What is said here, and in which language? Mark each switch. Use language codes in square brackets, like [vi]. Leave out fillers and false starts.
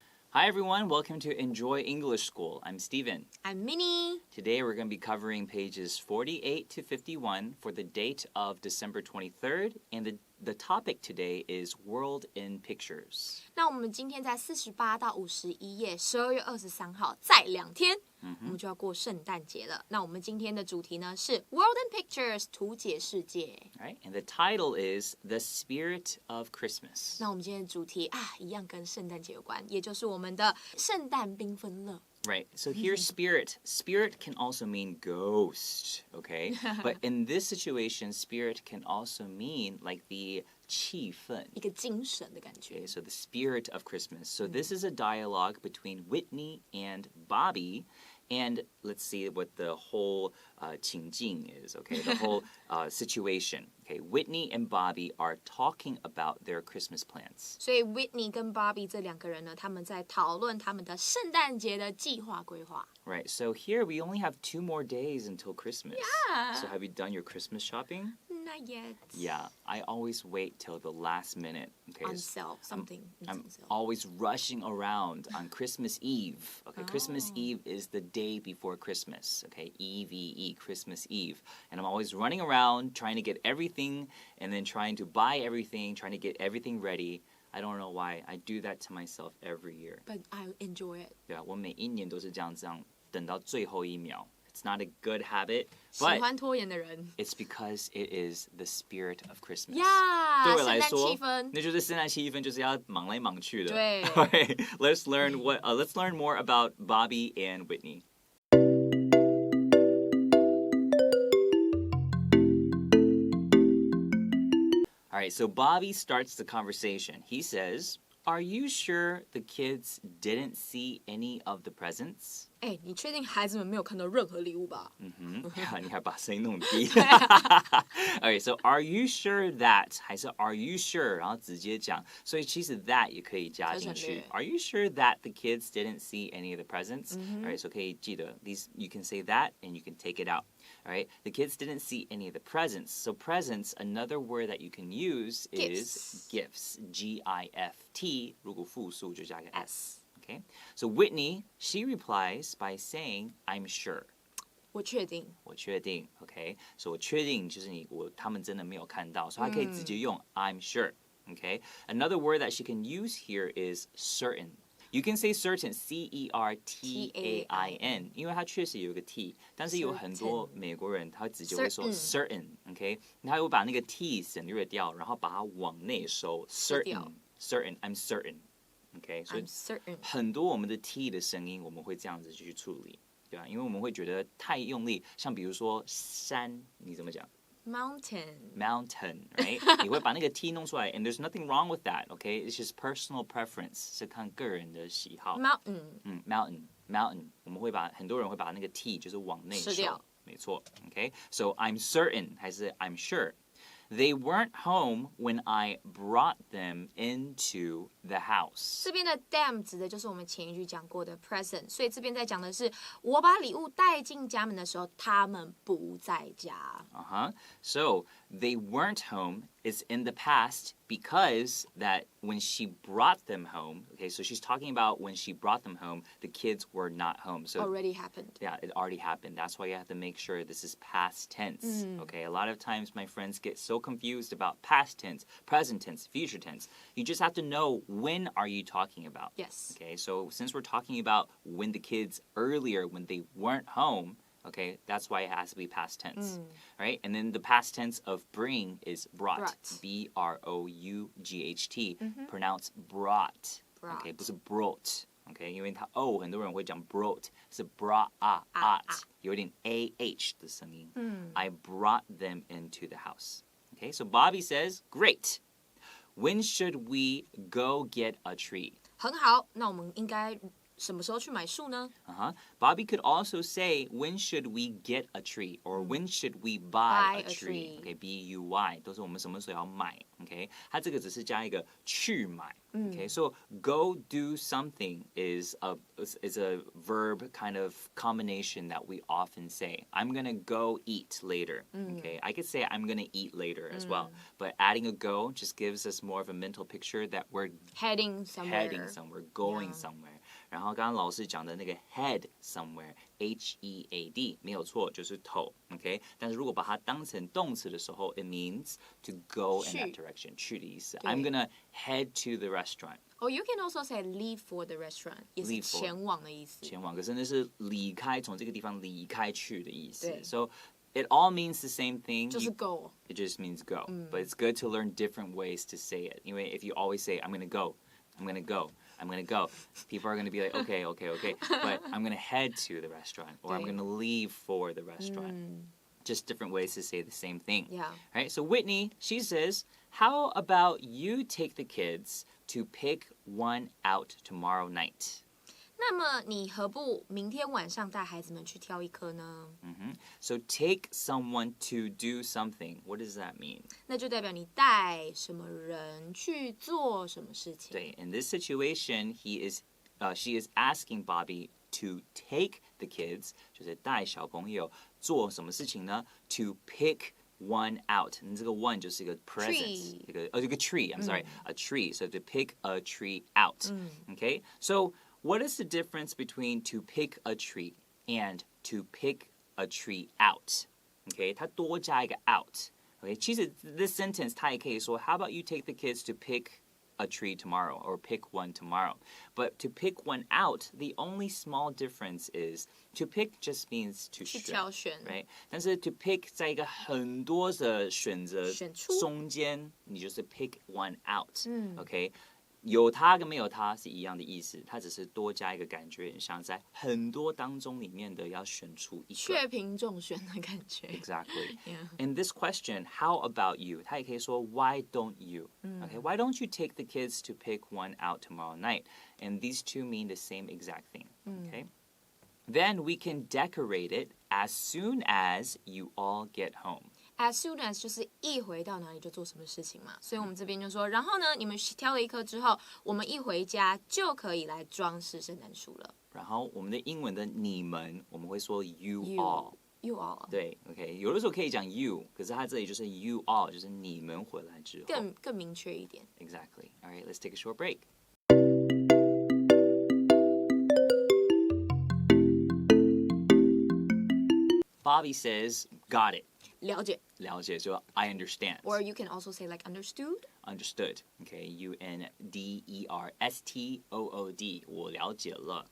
[en] Hi everyone, welcome to Enjoy English School. I'm Steven. I'm Minnie. Today we're going to be covering pages 48 to 51 for the date of December 23rd, and the topic today is World in Pictures. [zh] 那我们今天在48到51页，12月23号，再2天，我们就要过圣诞节了。那我们今天的主题呢是 World in Pictures 图解世界。 [en] Right, and the title is The Spirit of Christmas. [zh] 那我们今天的主题一样跟圣诞节有关，也就是我们的圣诞缤纷乐。 [en] Right, so here's spirit. Spirit can also mean ghost, okay? But in this situation, spirit can also mean like the 气氛， [zh] 一个精神的感觉。 [en] Okay, so the spirit of Christmas. So this is a dialogue between Whitney and Bobby. And let's see what the whole 情境 is, okay? The whole situation. Okay, Whitney and Bobby are talking about their Christmas plans. [zh] 所以 Whitney 跟 Bobby 这两个人呢，他们在讨论他们的圣诞节的计划规划。 [en] Right, so here we only have 2 more days until Christmas. Yeah. So have you done your Christmas shopping? Not yet. Yeah, I always wait till the last minute. Okay, On sale, something. I'm always rushing around on Christmas Eve. Okay, Christmas Eve is the day before Christmas. Okay, EVE, Christmas Eve. And I'm always running around trying to get everything and then trying to buy everything, trying to get everything ready. I don't know why. I do that to myself every year. But I enjoy it. [zh] 对啊，我每一年都是这样等到最后一秒。 [en] It's not a good habit, [zh] 喜欢拖延的人 [en] it's because it is the spirit of Christmas. [zh] 呀，对我来说，圣诞气氛，那就是圣诞气氛，就是要忙来忙去的。对。 [en] Okay, let's learn more about Bobby and Whitney. All right, so Bobby starts the conversation. He says, "Are you sure the kids didn't see any of the presents?" [zh] 你确定孩子们没有看到任何礼物吧？你还把声音弄低。 [en] Okay, so are you sure that [zh] 还是 [en] are you sure [zh] 然后直接讲，所以其实 [en] that [zh] 也可以加进去。 [en] Are you sure that the kids didn't see any of the presents? Alright, so [zh] 可以记得 [en] these you can say that and you can take it out. Alright, the kids didn't see any of the presents. So presents, another word that you can use is gifts. G-I-F-T. [zh] 如果复数就加个 s. [en] Okay, so Whitney, she replies by saying, "I'm sure." [zh] 我确定。 Okay, so 我确定就是他们真的没有看到，所以她可以直接用 [en] "I'm sure." Okay, another word that she can use here is certain. You can say certain, C-E-R-T-A-I-N, [zh] 因为它确实有一个 t， 但是有很多美国人他直接会说 [en] certain, okay? [zh] 他会把那个 t 省略掉，然后把它往内收 certain, [en] I'm certain.Okay, [zh] 所以很多我们的 t 的声音我们会这样子去处理，对吧？因为我们会觉得太用力，像比如说山，你怎么讲 ？ [en] Mountain, right? [zh] 你会把那个 t 弄出来 [en] ，and there's nothing wrong with that, okay? It's just personal preference， [zh] 是看个人的喜好。 Mountain，我们很多人会把那个 t 就是往内收，没错 ，okay? [en] So I'm certain [zh] 还是 [en] I'm sure.They weren't home when I brought them into the house. [zh] 这边的 them 指的就是我们前一句讲过的 present， 所以这边在讲的是我把礼物带进家门的时候，他们不在家。 [en] So they weren't home is in the past because that when she brought them home, okay, so she's talking about when she brought them home, the kids were not home. So already happened. Yeah, it already happened. That's why you have to make sure this is past tense. Okay, a lot of times my friends get so confused about past tense, present tense, future tense. You just have to know when are you talking about. Yes. Okay, so since we're talking about when the kids earlier, when they weren't home, okay, that's why it has to be past tense, right? And then the past tense of bring is brought. B-R-O-U-G-H-T. Pronounce brought. Okay, [zh] 不是 [en] brought. [zh] Okay, 因为它 o 很多人会讲 brought 是 brought 有点 ah 的声音。 [en] I brought them into the house. Okay, so Bobby says, "Great. When should we go get a tree?" [zh] 很好，那我们应该什么时候去买树呢？ [en] Bobby could also say, when should we get a tree? Or when should we buy a tree? Okay, B-U-Y [zh] 都是我们什么时候要买 [en] Okay, [zh] 它这个只是加一个去买 [en] Okay, so go do something is a verb kind of combination that we often say. I'm gonna go eat later. Okay, I could say I'm gonna eat later as well. But adding a go just gives us more of a mental picture that we're heading somewhere, going somewhere. [zh] 然后刚刚老师讲的那个 head somewhere H-E-A-D 没有错，就是头 OK 但是如果把它当成动词的时候 [en] it means to go in that direction [zh] 去的意思 [en] I'm gonna head to the restaurant Or you can also say leave for the restaurant [zh] 也是前往的意思前往可是那是离开从这个地方离开去的意思 [en] So it all means the same thing [zh] 就是 go [en] It just means go But it's good to learn different ways to say it [zh] 因为 [en] if you always say I'm gonna go I'm gonna go I'm gonna go. People are gonna be like, okay, but I'm gonna head to the restaurant, or I'm gonna leave for the restaurant. Just different ways to say the same thing. Yeah. Right? So Whitney, she says, how about you take the kids to pick one out tomorrow night? [zh] 那么你何不明天晚上带孩子们去挑一颗呢 [en] So take someone to do something. What does that mean? [zh] 那就代表你带什么人去做什么事情。 [en] 对 In this situation, she is asking Bobby to take the kids, [zh] 就是带小朋友做什么事情呢 [en] To pick one out. [zh] 这个 one 就是一个 present. [en] 一个 tree. I'm sorry. A tree. So to pick a tree out. Okay? So what is the difference between to pick a tree and to pick a tree out? Okay? [zh] 它多加一个 [en] out. Okay? [zh] 其实 [en] this sentence [zh] 它也可以说 [en] How about you take the kids to pick a tree tomorrow or pick one tomorrow. But to pick one out, the only small difference is to pick just means to [zh] 去挑选 [en] right? [zh] 但是 to pick 在一个很多的选择中间，你就是 [en] pick one out. Okay? [zh] 有它跟没有它是一样的意思，它只是多加一个感觉，很像在很多当中里面的要选出一个。雀屏中选的感觉。 [en] Exactly. Yeah. In this question, how about you? [zh] 它也可以说 [en] Why don't you? Okay, why don't you take the kids to pick one out tomorrow night? And these two mean the same exact thing. Okay. Then we can decorate it as soon as you all get home. [zh] As soon as 就是一回到哪里就做什么事情嘛，所以我们这边就说，然后呢，你们挑了一颗之后，我们一回家就可以来装饰圣诞树了。然后我们的英文的你们，我们会说 [en] you all。 [zh] You [en] all. [zh] 对 ，OK，有的时候可以讲 you，可是它这里就是 you all，就是你们回来之后。更明确一点。 [en] Exactly. All right, let's take a short break. Bobby says, got it. [zh] 了解。了解 [en] so I understand. Or you can also say like understood. Understood. Okay, U-N-D-E-R-S-T-O-O-D. [zh] 我了解了。